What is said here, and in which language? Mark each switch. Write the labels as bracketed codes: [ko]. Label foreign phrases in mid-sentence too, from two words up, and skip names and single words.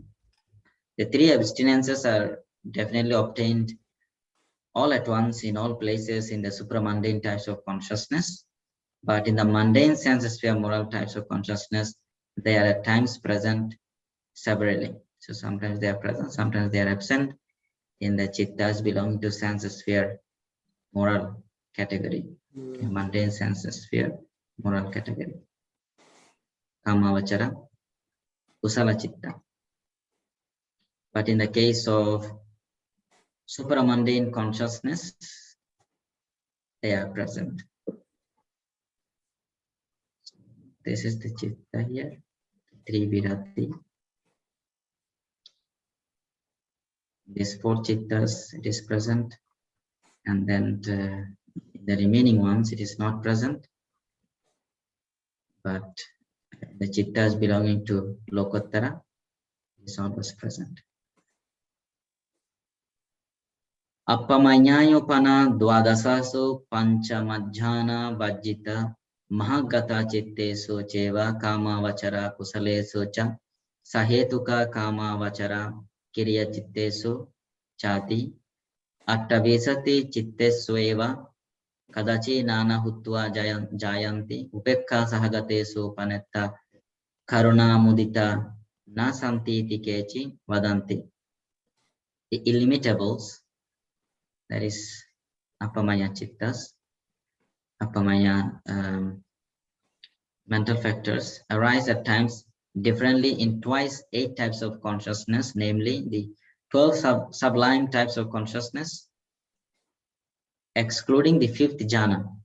[en] The 3 abstinences are definitely obtained all at once in all places in the supramundane types of consciousness, but in the mundane sense sphere moral types of consciousness, they are at times present severally. So sometimes they are present, sometimes they are absent in the chittas belonging to sense sphere moral category, mundane sense sphere moral category. [pi] Kamavachara kusala chitta. [en] But in the case of supramundane consciousness, they are present. This is the chitta here, 3 virati. These 4 chittas, it is present, and then the remaining ones, it is not present, but the chittas belonging to Lokottara is always present. [pi] Appamanyayopana dwadasaso panchamajjhana vajjita mahagata chittesu cheva kamavachara kusalesu cha sahetuka kamavachara kiriya chittesu chati attavesati chittesveva kadachi nana hutva jayanti upekha sahagatesu panetta karuna mudita na santi tikechi vadanti. [en] The illimitables, that is appamaya chittas, appamaya mental factors, arise at times differently in twice 8 types of consciousness, namely the 12 sublime types of consciousness, excluding the 5th jhana.